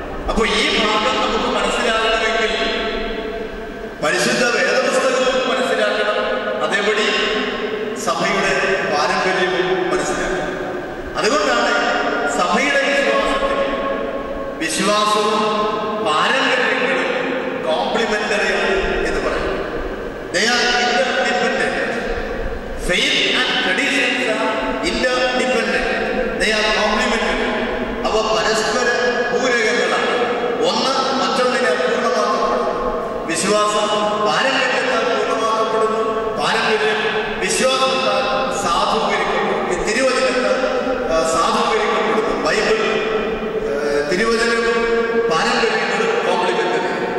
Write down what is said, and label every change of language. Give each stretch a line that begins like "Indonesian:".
Malayalam: അപ്പൊ ഈ ഭാഗം നമുക്ക് മനസ്സിലാകണമെങ്കിൽ പരിശുദ്ധ വേദപുസ്തകവും മനസ്സിലാക്കണം, അതേപടി സഭയുടെ പാരമ്പര്യവും മനസ്സിലാക്കണം. അതുകൊണ്ടാണ് സഭയുടെ വിശ്വാസവും പാരമ്പര്യങ്ങളും കോംപ്ലിമെന്ററിയാണ് എന്ന് പറയുന്നത്.
English: They are interdependent. Faith and traditions are interdependent. They are complementary.
Malayalam: അവ പരസ്പര പൂരകങ്ങളാണ്. ഒന്ന് മറ്റൊന്നിനെ പൂർണ്ണമാക്കപ്പെടുന്നു. വിശ്വാസം പാരമ്പര്യത്താൽ പൂർണ്ണമാക്കപ്പെടുന്നു, പാരമ്പര്യം വിശ്വാസത്താൽ സാധൂകരിക്കപ്പെടുന്നു, തിരുവചനത്താൽ സാധൂകരിക്കപ്പെടുന്നു. ബൈബിൾ, തിരുവചനവും പാരമ്പര്യങ്ങളും കോംപ്ലിമെന്ററി.